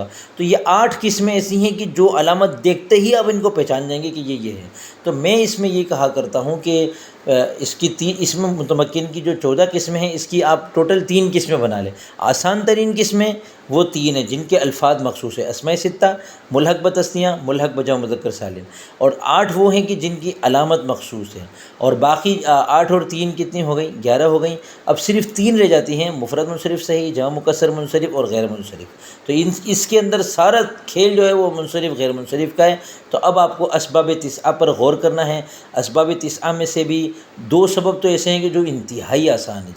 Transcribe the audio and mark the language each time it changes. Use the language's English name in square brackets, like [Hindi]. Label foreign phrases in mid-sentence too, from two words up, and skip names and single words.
[Urdu] تو یہ 8 قسمیں ایسی ہیں کہ جو علامت دیکھتے ہی آپ ان کو پہچان جائیں گے کہ یہ ہے۔ تو میں اس میں یہ کہا کرتا ہوں کہ اس کی اسم متمکن کی جو 14 قسمیں ہیں، اس کی آپ ٹوٹل 3 قسمیں بنا لیں۔ آسان ترین قسمیں وہ 3 ہیں جن کے الفاظ مخصوص ہے، اسماء ستہ، ملحق بتثنیہ، ملحق بجمع مذکر سالم، اور 8 وہ ہیں کہ جن کی علامت مخصوص ہے، اور باقی 8 اور 3 کتنی ہو گئیں؟ 11 ہو گئیں۔ اب صرف 3 رہ جاتی ہیں، مفرد منصرف صحیح، جمع مکسر منصرف اور غیر منصرف۔ تو اس کے اندر سارا کھیل جو ہے وہ منصرف غیر منصرف کا ہے۔ تو اب آپ کو اسباب تسعہ پر غور کرنا ہے۔ اسباب تسعہ میں سے بھی 2 سبب تو ایسے ہیں کہ جو انتہائی آسان ہے۔